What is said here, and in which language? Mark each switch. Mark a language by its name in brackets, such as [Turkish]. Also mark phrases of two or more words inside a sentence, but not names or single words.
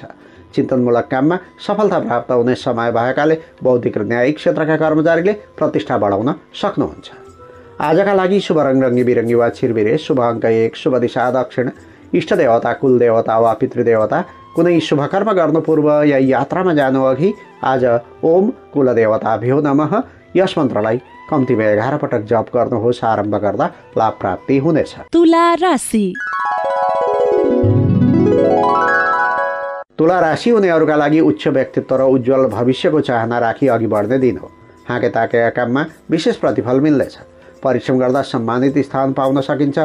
[Nepali] चिन्तनमूलक काममा सफलता प्राप्त हुने समय भएकाले बौद्धिक र न्यायिक क्षेत्रका कर्मचारीले प्रतिष्ठा बढाउन सक्नुहुन्छ। आजका लागि शुभ रङ रङ्गी बिरङ्गी वा छिरबिरे, शुभ अङ्क 1, शुभ दिशा दक्षिण, इष्ट देवता कुल देवता वा पितृदेवता। कुनै शुभकर्म गर्नु पूर्व या यात्रामा जानु अघि आज [Sanskrit] ओम कुलदेवताभ्यो नमः [Nepali] यस मन्त्रलाई कम्तीमा 11 पटक जप गर्नुहोस्। आरम्भ गर्दा लाभ प्राप्ति हुनेछ। तुला राशि। तुला राशि हुनेहरूका लागि उच्च व्यक्तित्व र उज्जवल भविष्यको चाहना राखी अघि बढ्ने दिन हो। हाके ताकेका काममा विशेष प्रतिफल मिल्नेछ। परिश्रम गर्दा सम्मानित स्थान पाउन सकिन्छ।